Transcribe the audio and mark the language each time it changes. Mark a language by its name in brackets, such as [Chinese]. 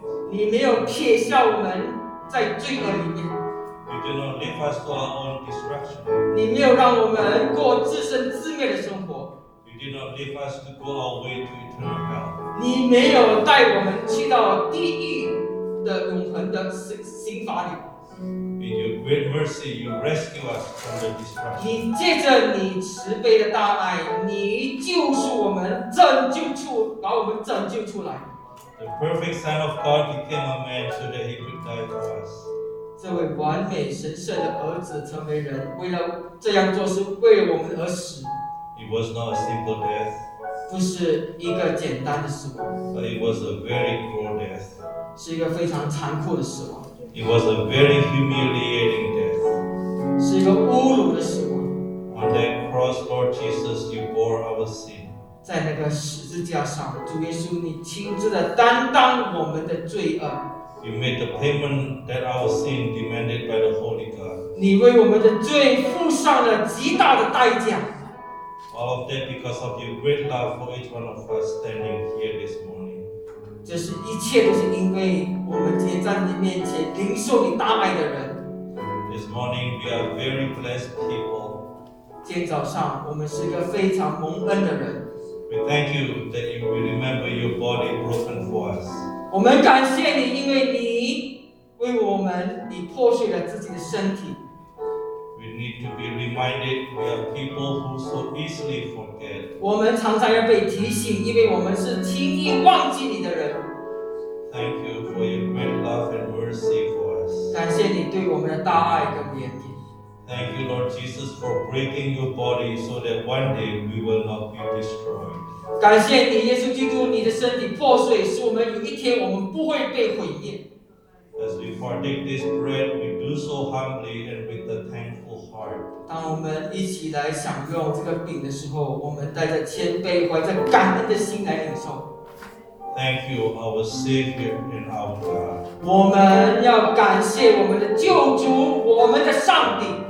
[Chinese] 你没有撇下我们在罪恶里面。 [English] You did not leave us to our own destruction. [Chinese] 你没有让我们过自生自灭的生活。 [English] You did not leave us to go our way to eternal hell. [Chinese] 你没有带我们去到地狱的永恒的刑罚里。 [English] In your great mercy, you rescue us from the destruction. [Chinese] 你借着你慈悲的大爱，你救赎我们，拯救出，把我们拯救出来。 [English] The perfect Son of God became a man so that he could die for us. [Chinese] 这位完美神圣的儿子成为人，为了这样做是为我们而死。 [English] It was not a simple death. [Chinese] 不是一个简单的死亡。 [English] But it was a very cruel death. [Chinese] 是一个非常残酷的死亡。 [English] It was a very humiliating death. [Chinese] 是一个侮辱的死亡。 [English] On that cross, Lord Jesus, you bore our sin. [Chinese] 在那个十字架上，主耶稣，你亲自的担当我们的罪恶。 [English] You made the payment that our sin demanded by the Holy God. [Chinese] 你为我们的罪付上了极大的代价。 [English] All of that because of your great love for each one of us standing here this morning. [Chinese] 这是一切都是因为我们站在你面前领受你大爱的人。 [English] This morning we are very blessed people. [Chinese] 今天早上我们是一个非常蒙恩的人。 [English] We thank you that you remember your body broken for us. [Chinese] 我们感谢你，因为你为我们，你破碎了自己的身体。 [English] We need to be reminded we are people who so easily forget. [Chinese] 我们常常要被提醒，因为我们是轻易忘记你的人。 [English] Thank you for your great love and mercy for us. [Chinese] 感谢你对我们的大爱跟怜悯。 [English] Thank you, Lord Jesus, for breaking your body so that one day we will not be destroyed. [Chinese] 感谢你，耶稣基督，你的身体破碎，使我们有一天我们不会被毁灭。 [English] As we partake this bread, we do so humbly and with a thankful heart. [Chinese] 当我们一起来享用这个饼的时候，我们带着谦卑，怀着感恩的心来领受。 [English] Thank you, our Savior and our God. [Chinese] 我们要感谢我们的救主，我们的上帝。